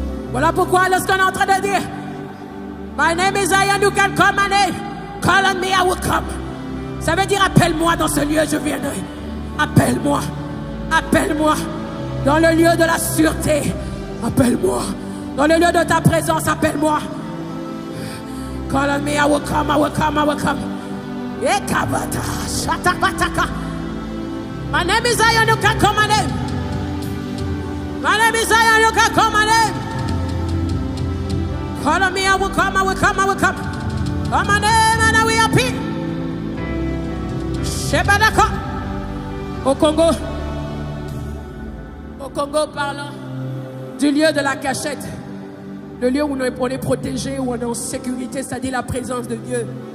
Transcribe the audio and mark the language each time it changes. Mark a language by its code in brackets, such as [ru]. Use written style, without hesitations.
[fr] Voilà pourquoi lorsqu'on est en train de dire [en] My name is Zion, you can call my name. Call on me, I will come. [fr] Ça veut dire appelle-moi dans ce lieu, je viendrai. Appelle-moi. Appelle-moi. Dans le lieu de la sûreté. Appelle-moi. Dans le lieu de ta présence, appelle-moi. [en] Call on me, I will come, I will come, I will come. Ekabata, shatabataka. My name is Zion, you can call my name. My name is Zion, you can call my name. Call on me, I will come, I will come, I will come. Call my name and I will appear. Shebadaka. [fr] Au Congo, parlant du lieu de la cachette, le lieu où on est protégé, où on est en sécurité, c'est-à-dire la présence de Dieu.